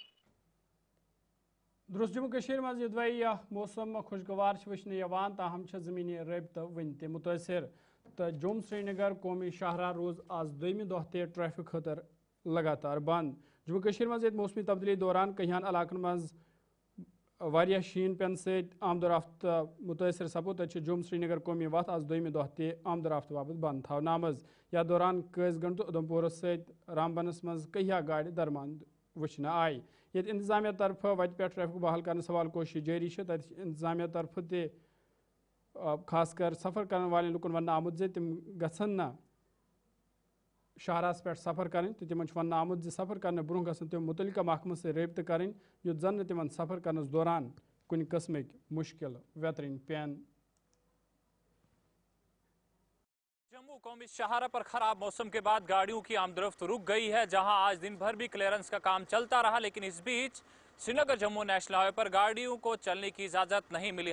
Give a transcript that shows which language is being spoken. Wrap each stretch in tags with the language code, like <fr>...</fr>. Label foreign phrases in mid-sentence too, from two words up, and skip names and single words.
<ks>दुरुस्त जम्मू मज यदवै मौसम खुशगवार वचन ताहम जमीनी रबत वन त मुतासर तो जम श्रीनगर कौमी शाहरा रोज आज दोमी दह ते ट्रैफिक खतर लगातार बंद। जम्मू मज मौसमी तब्दीली दौरान कहियान इलाकन मज वारिया शीन पेन से आमदोरफ्त मुतासर सपो तो जम श्रीनगर कौमी वत आज दोमी दह ते आमदोरफ्त बाबत बंद थवन आमज। या दौरान कैसगंड तो उधमपुरस सत रामबनस मज कहिया गाड़ दरमंद वचन आई। ये इंतजामिया तरफ वत पे ट्रैफिक बहाल करने सवाल कोशिश जारी इंतजामिया तरफ ते खासकर सफ़र करने वाले लुकन वन आमुद जे तिम गसन ना शाहरास पे सफ़र करें तो तिमन वन आमुद जे सफ़र करने ब्रोह गसन तिम मुतलिका महकमे से रब्त करें युत जन तिमन सफ़र करने दौरान कुन किस्म मुश्किल वेतरन पेन।</ks> <hi>जम्मू कौमी शाहरा पर खराब मौसम के बाद गाड़ियों की आमदरफ्त रुक गई है, जहां आज दिन भर भी क्लियरेंस का काम चलता रहा, लेकिन इस बीच श्रीनगर जम्मू</hi> <en>national highway</en> <hi>पर गाड़ियों को चलने की इजाजत नहीं मिली।</hi>